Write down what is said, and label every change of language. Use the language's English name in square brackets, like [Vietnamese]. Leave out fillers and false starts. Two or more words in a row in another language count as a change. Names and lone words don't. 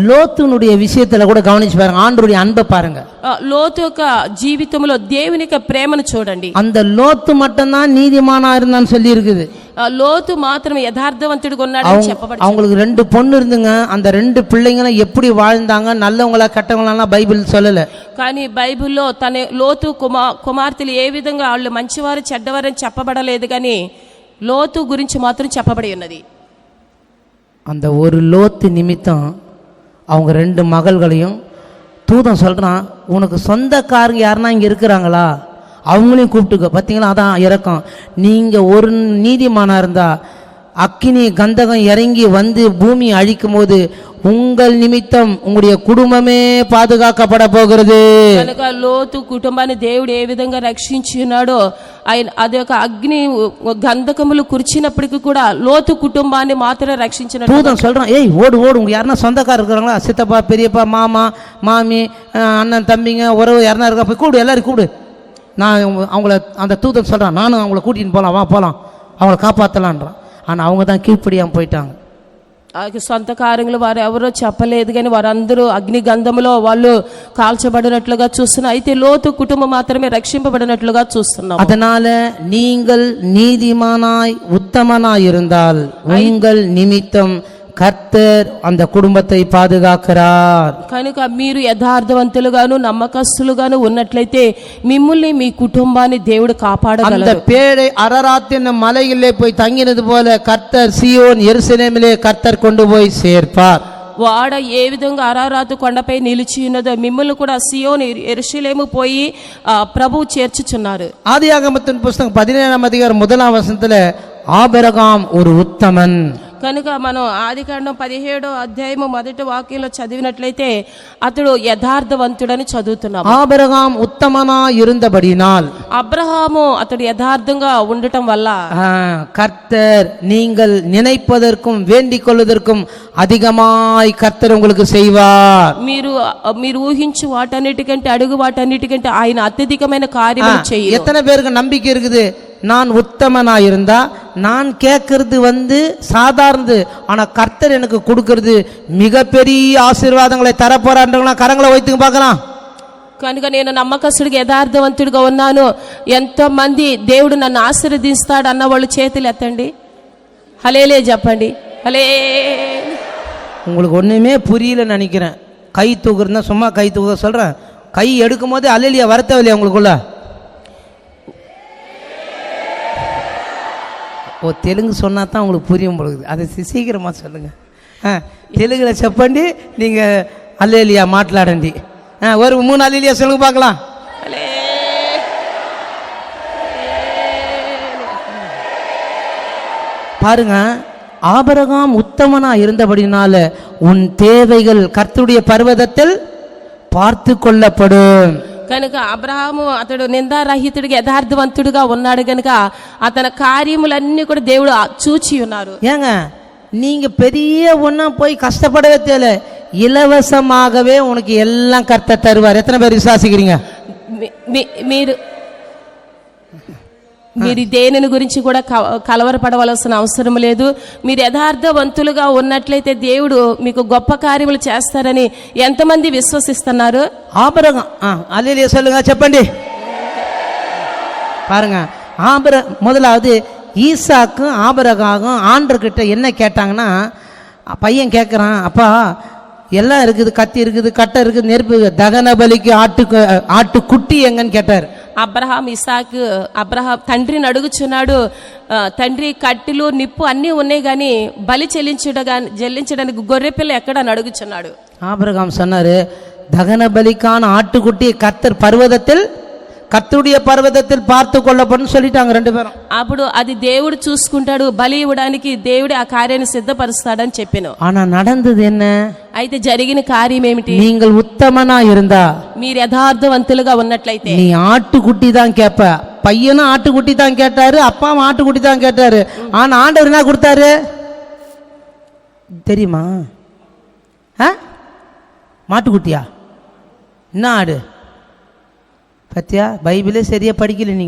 [Tamil] లోతునుடைய விஷயத்துல கூட கவனிச்சு பாருங்க, ஆண்டவருடைய அன்பை பாருங்க. [Telugu] లోతు యొక్క జీవితంలో దేవుని యొక్క ప్రేమను చూడండి. [Tamil] அந்த லோத்து மட்டும்தான் நீதிமானா இருந்தான்னு சொல்லி இருக்குது. [Telugu] లోతు మాత్రం యథార్థవంతుడిగా ఉన్నాడని చెప్పబడింది. [Tamil] அவங்களுக்கு 2 பொண்ணு இருந்துங்க. அந்த 2 பிள்ளைங்களும் எப்படி வாழ்ந்தாங்க, நல்லவங்களா கெட்டவங்களா பைபிள் சொல்லல. [Telugu] కానీ బైబిల్లో తన లోతు కుమార్తెలు ఏ విధంగా వాళ్ళు మంచివారు చెడ్డవారని చెప్పబడలేదు. కానీ లోతు గురించి మాత్రం చెప్పబడి ఉన్నది. [Tamil] அந்த ஒரு லோத்து நிமித்தம் அவங்க 2 மகள்களையும் தூதன் சொல்றான், உனக்கு சொந்தக்காரங்க யாருன்னா இங்க இருக்கிறாங்களா அவங்களையும் கூப்பிட்டுக்க. பார்த்தீங்களா, அதான் இறக்கம். நீங்கள் ஒரு நீதிமானா இருந்தா அக்கினி கந்தகம் இறங்கி வந்து பூமி அழிக்கும் போது உங்கள் நிமித்தம் உங்களுடைய குடும்பமே பாதுகாக்கப்பட போகிறது. [Telugu] కనుక లోతు కుటుంబాన్ని దేవుడు ఏ విధంగా రక్షించి ఉన్నాడో ఆయన అది ఒక అగ్ని గంధకములు కురిచినప్పటికీ కూడా లోతు కుటుంబాన్ని మాత్రమే రక్షించినట్టు [Tamil] தூதன் சொல்றான், ஏய் ஓடு ஓடு, உங்க யாருன்னா சொந்தக்காரர் இருக்கிறாங்களா, சித்தப்பா பெரியப்பா மாமா மாமி அண்ணன் தம்பிங்க உறவு யாருன்னா இருக்கா, போய் கூடு, எல்லாரும் கூடு. நான் அவங்கள அந்த தூதன் சொல்கிறான், நானும் அவங்கள கூட்டின்னு போகலாம், வா போகலாம், அவங்கள காப்பாற்றலான்றான். ஆனால் அவங்க தான் கீழ்ப்படியாமல் போயிட்டாங்க. [Telugu] సొంత కార్యములు వారు ఎవరో చెప్పలేదు. కానీ వారందరూ అగ్ని గంధములో వాళ్ళు కాల్చబడినట్లుగా చూస్తున్నాం. అయితే లోతు కుటుంబం మాత్రమే రక్షింపబడినట్లుగా చూస్తున్నాం. [Tamil] அதனால நீங்கள் நீதிமானாய் உத்தமனாய் இருந்தால் உங்கள் நிமித்தம் கர்த்தர் அந்த குடும்பத்தை பாதுகாக்கிறார். [Telugu] కనుక మీరు యథార్థవంతులుగాను నమ్మకస్తులుగాను ఉన్నట్లయితే మిమ్మల్ని మీ కుటుంబాన్ని దేవుడు కాపాడగలరు. [Tamil] அந்த பேழை அரராத் என்னும் மலையிலே போய் தங்கினது போல கர்த்தர் சீயோன் எருசலேமிலே கர்த்தர் கொண்டு போய் சேர்ப்பார். [Telugu] వాడ ఏ విధంగా అరారాతు కొండపై నిలిచి ఉన్నదో మిమ్మల్ని కూడా సియోను యెరూషలేము పోయి ప్రభువు చేర్చుచున్నారు. [Tamil] ஆதியாகமத்தின் புத்தகம் 17ஆம் அதிகாரம் 1ஆம் வசனத்துல ஆபிரகாம் ஒரு உத்தமன். [Telugu] కనుక మనం ఆదికాండం 17వ అధ్యాయము 1వ వాక్యంలో చదివినట్లయితే అతడు యథార్థవంతుడని చదువుతున్నాం. [Tamil] ஆபிரகாம் உத்தமனா இருந்தபடினால் [Telugu] అబ్రహాము అతడు యథార్థంగా ఉండటం వల్ల [Tamil] கர்த்தர் நீங்கள் நினைப்பதற்கும் வேண்டிக் கொள்வதற்கும் அதிகமாய் கர்த்தர் உங்களுக்கு செய்வார். [Telugu] మీరు ఊహించు వాటన్నిటికంటే అడుగు వాటన్నిటికంటే ఆయన అత్యధికమైన కార్యములు చేయ. [Tamil] எத்தனை பேருக்கு நம்பிக்கை இருக்குது, நான் உத்தமனா இருந்தா நான் கேட்கறது சாதாரணது, ஆனா கர்த்தர் எனக்கு கொடுக்கறது மிகப்பெரிய ஆசீர்வாதங்களை தரப்போறான்றவங்களா கரங்களை வைத்துங்க பார்க்கலாம். [Telugu] కనుక నేను నమ్మకస్తుడిగా యథార్థవంతుడిగా ఉన్నాను, ఎంతో మంది దేవుడు నన్ను ఆశీర్వదిస్తాడు అన్న వాళ్ళు చేతులు ఎత్తండి, హలేలే చెప్పండి. హలే. [Tamil] உங்களுக்கு ஒண்ணுமே புரியலன்னு நினைக்கிறேன். கை தூக்குறதுனா சும்மா கை தூக்க சொல்றேன், கை எடுக்கும் போது அல்லலியா வரத்தவில்லையா உங்களுக்குள்ள? ஓ, தெலுங்கு சொன்னா தான் உங்களுக்கு புரியும் பொழுது, அதை சீக்கிரமாக சொல்லுங்கள். தெலுங்குல చెప్పండి, நீங்கள் அல்லேலியா மாట్లాடண்டி. ஒரு 3 அல்லேலியா சொல்லுங்க பார்க்கலாம். பாருங்க, ஆபிரகாம் உத்தமனா இருந்தபடினால உன் தேவைகள் கர்த்தருடைய பர்வதத்தில் பார்த்து கொள்ளப்படும். కనుక అబ్రహాము అతడు నిందారహితుడిగా యథార్థవంతుడిగా ఉన్నాడు కనుక అతని కార్యములన్నీ కూడా దేవుడు చూచి ఉన్నారు. ஏங்க, நீங்க பெரிய ஒண்ணா போய் கஷ்டப்படவே தேவை, இலவசமாகவே உனக்கு எல்லாம் கர்த்தர் தருவார். எத்தனை பேர் விசுவாசிக்கிறீங்க? [Telugu] మీరు మీరు దేనిని గురించి కూడా కలవరపడవలసిన అవసరం లేదు. మీరు యథార్థవంతులుగా ఉన్నట్లయితే దేవుడు మీకు గొప్ప కార్యములు చేస్తారని ఎంతమంది విశ్వసిస్తున్నారు? [Tamil] ஆபிரகாம் அல்லேலூயா சொல்லுங்க, చెప్పండి. பாருங்க, முதலாவது ஈசாக்கும் ஆபிரகாமும் ஆண்டவர்கிட்ட என்ன கேட்டாங்கன்னா, பையன் கேட்குறான், அப்பா எல்லாம் இருக்குது, கத்தி இருக்குது, கட்டை இருக்குது, நெருப்பு, தகன பலிக்கு ஆட்டுக்குட்டி எங்கன்னு கேட்டார். [Telugu] అబ్రహాం తండ్రిని అడుగుచున్నాడు, తండ్రి కట్టెలు నిప్పు అన్నీ ఉన్నాయి కానీ బలి చెల్లించడానికి గొర్రెపిల్ల ఎక్కడని అడుగుచున్నాడు. [Tamil] ஆபிரகாம் சொன்னாரு, தகன பலிக்கான ஆட்டுக்குட்டி கர்த்தர் பர்வதத்தில், கர்த்தருடைய பர்வதத்தில் பார்த்து கொள்ளப்படும் சொல்லிட்டாங்க ரெண்டு பேரும். [Telugu] అప్పుడు అది దేవుడు చూసుకుంటాడు, బలి ఇవ్వడానికి దేవుడే ఆ కార్యాన్ని సిద్ధపరుస్తాడని చెప్పాను. [Tamil] ஆனா நடந்தது என்ன? [Telugu] అయితే జరిగిన కార్యం ఏమిటి? [Tamil] நீங்கள் உத்தமனா இருந்தா, [Telugu] మీరు యథార్థవంతులుగా ఉన్నట్లయితే [Tamil] நீ ஆட்டுக்குட்டி தான் கேட்ப. பையனும் ஆட்டுக்குட்டி தான் கேட்டாரு, அப்பாவும் ஆட்டுக்குட்டி தான் கேட்டாரு. ஆனா ஆண்டவர் என்ன கொடுத்தாரு தெரியுமா? மாட்டுக்குட்டியா? என்ன ஆடு? பத்தியா, பைபிளே சரியா படிக்கல நீங்க.